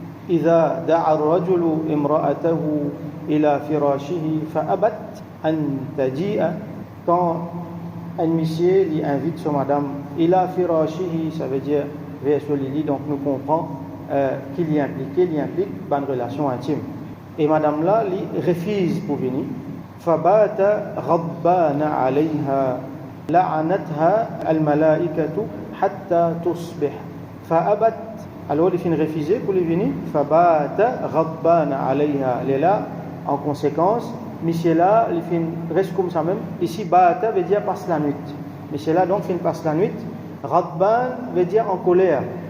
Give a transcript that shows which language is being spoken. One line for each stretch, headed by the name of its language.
Arabic: إذا دعا الرجل امرأته إلى فراشه فأبت أن تجيء,
French: quand un monsieur lui invite son madame
Arabic: ila firashihi,
French: ça veut dire vers son lit, donc nous comprenons qu'il y implique une relation intime. Et madame là lui refuse pour venir.
Arabic: فبات غضبان عليها لعنتها الملائكة حتى تصبح.
French: فأبت, alors il finit refuser pour lui venir.
Arabic: فبات غضبان عليها,
French: il est là en conséquence. Monsieur là, il reste comme ça même. Ici, bata veut dire passe la nuit. Monsieur là, donc, il passe la nuit. Radban veut dire en colère.